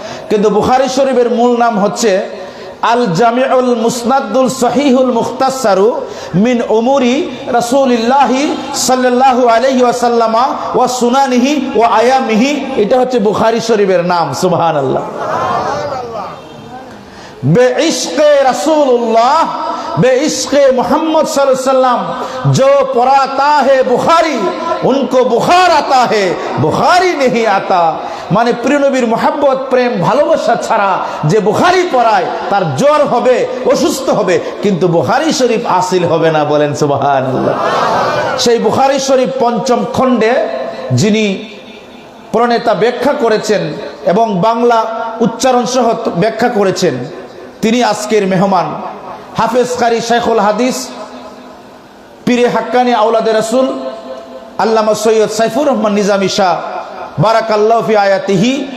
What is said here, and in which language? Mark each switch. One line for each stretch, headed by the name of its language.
Bangla: কিন্তু বুখারী শরীফের মূল নাম হচ্ছে আল জামিউল মুসনাদুল সহিহুল মুখতাসারু মিন উমুরি রাসূলিল্লাহি সাল্লাল্লাহু আলাইহি ওয়াসাল্লাম ওয়া সুনানিহি ওয়া আয়ামিহি। এটা হচ্ছে বুখারী শরীফের নাম। সুবহানাল্লাহ।
Hindi: बेइश्क़े रसूलुल्लाह, बेइश्क़े मोहम्मद सल्लल्लाहु अलैहि वसल्लम जो पढ़ाता है बुखारी, उनको बुखार आता है, बुखारी नहीं आता।
Bangla: মানে প্রিয় নবীর মহব্বত, প্রেম, ভালোবাসা ছাড়া যে বুখারী পড়ায় তার জ্বর হবে, অসুস্থ হবে, কিন্তু বুখারী শরীফ হাসিল হবে না। বলেন সুবহানাল্লাহ। সেই বুখারী শরীফ 5ম খণ্ডে যিনি প্রণেতা ব্যাখ্যা করেছেন এবং বাংলা উচ্চারণ সহ ব্যাখ্যা করেছেন, তিনি আজকের মেহমান হাফেজ কারি শাইখুল হাদিস পীরে হাক্কানি আওলাদে রাসূল আল্লামা সৈয়দ সাইফুর রহমান নিজামী শাহ বারাকাল্লাহু ফি আয়াতিহি।